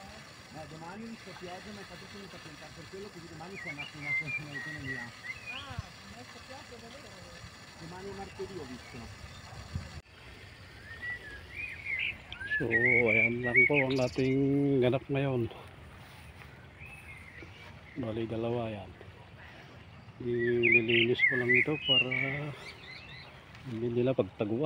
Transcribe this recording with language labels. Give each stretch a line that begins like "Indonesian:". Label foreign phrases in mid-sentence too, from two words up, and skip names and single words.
Italian: Domani inizio pioggia, ma infatti sono venuto a piantare per quello, così domani c'è una autonomia. Ah, adesso piace davvero. Domani è martedì ho visto.
Filipino: So, ayan lang po ang ating ganap ngayon. Bali, dalawa yan. Nililinis ko lang ito para hindi nila pagtaguan.